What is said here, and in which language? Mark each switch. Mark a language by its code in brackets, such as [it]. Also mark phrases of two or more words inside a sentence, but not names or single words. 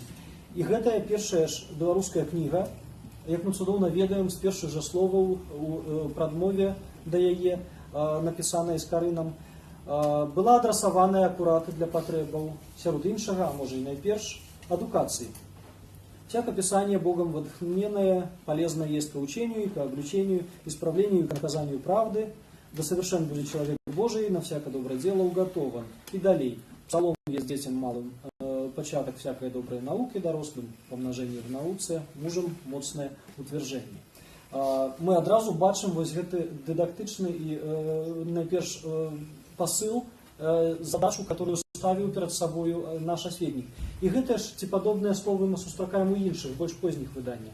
[be] І гэтая першая ж беларуская кніга, як мы цудоўна ведаем, з першых жа словаў у прадмове да яе, напісаная Скарынам, была адрасаваная акурат для патрэбаў, сярод іншага, а можа і найперш, адукацыі. [cu] Всяко писание Богом вдохновенное, полезное есть по учению и по обличению, исправлению и наказанию правды, да совершен будет человек Божий, на всякое доброе дело уготован. [ru] И далее. [be] Псалом есть детям малым пачатак всякой доброй науки, дорослым помножение в науце, мужам моцнае утверждение. Мы адразу бачым вось гэты дыдактычны і найперш пасыл, задачу, которую ставіў перад сабою наш асветнік. І гэтыя ж ці падобныя словы мы сустракаем у іншых, больш позніх выданнях.